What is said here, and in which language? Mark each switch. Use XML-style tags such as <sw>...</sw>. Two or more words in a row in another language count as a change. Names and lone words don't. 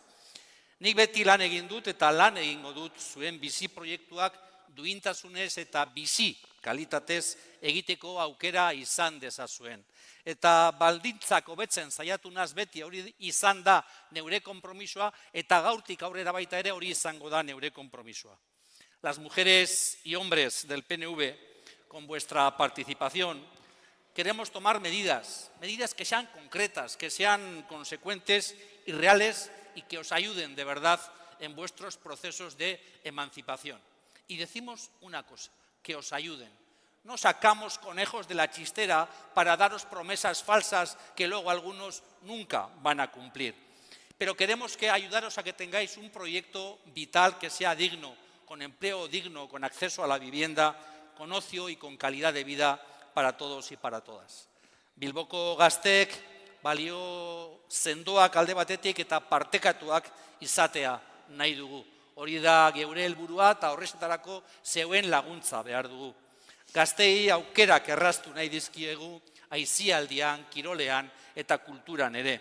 <eu>Nik beti lan egin dut eta lan egingo dut zuen bizi proiektuak duintasunez eta bizi kalitatez egiteko aukera izan dezazuen. Eta baldintzak hobetzen saiatu naz beti hori izan da neure konpromisoa eta gaurtik aurrera baita ere hori izango da neure konpromisoa.</eu> <es>Las mujeres y hombres del PNV, con vuestra participación, queremos tomar medidas que sean concretas, que sean consecuentes y reales y que os ayuden de verdad en vuestros procesos de emancipación. Y decimos una cosa, que os ayuden. No sacamos conejos de la chistera para daros promesas falsas que luego algunos nunca van a cumplir. Pero queremos ayudaros a que tengáis un proyecto vital que sea digno, con empleo digno, con acceso a la vivienda, con ocio y con calidad de vida para todos y para todas.</es> <eu>Bilboko gazteek balio sendoak alde batetik eta partekatuak izatea nahi dugu. Hori da geure helburua eta horretarako zeuen laguntza behar dugu. Gaztei aukerak erraztu nahi dizkiegu aisialdian, kirolean eta kulturan ere.</eu>